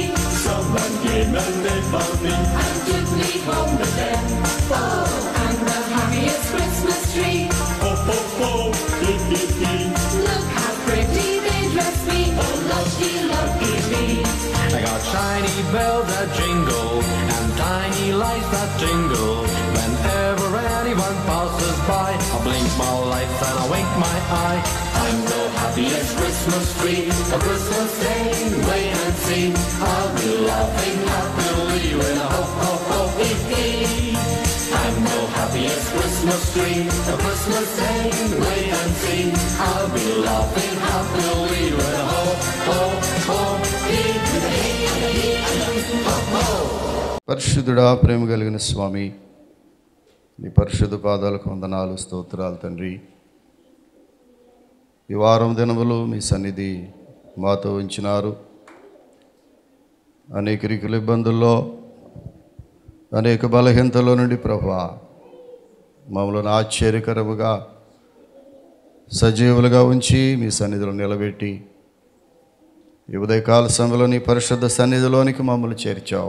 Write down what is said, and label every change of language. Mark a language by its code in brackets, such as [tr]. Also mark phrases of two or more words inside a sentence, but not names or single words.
[en] Someone came and they found me and took me home with them. Oh, I'm the happiest Christmas tree, ho ho ho, hee hee hee. Look how pretty they dress me, oh lucky lucky me. I got shiny bells that jingle and tiny lights that jingle. Whenever anyone passes by, I blink my lights and I wink my eye. I'm the happiest Christmas tree, a Christmas day, wait and see. I'll be laughing happily with a ho ho ho hee hee. I'm the happiest Christmas tree, a Christmas day, wait and see. I'll be laughing happily with a ho ho ho hee hee ho ho. [te] పరిశుద్ధుడా, ప్రేమ కలిగిన స్వామి, నీ పరిశుద్ధ పాదాలకు వందనాలు, స్తోత్రాలు తండ్రి. ఈ వారం దినములు మీ సన్నిధి మాతో ఉంచినారు. అనేక రీతుల ఇబ్బందుల్లో, అనేక బలహీనతలో నుండి ప్రభువా మమ్మల్ని ఆశ్చర్యకరముగా సజీవులుగా ఉంచి మీ సన్నిధిలో నిలబెట్టి ఈ ఉదయకాల సమయంలో నీ పరిశుద్ధ సన్నిధిలోనికి మమ్మల్ని చేర్చావు.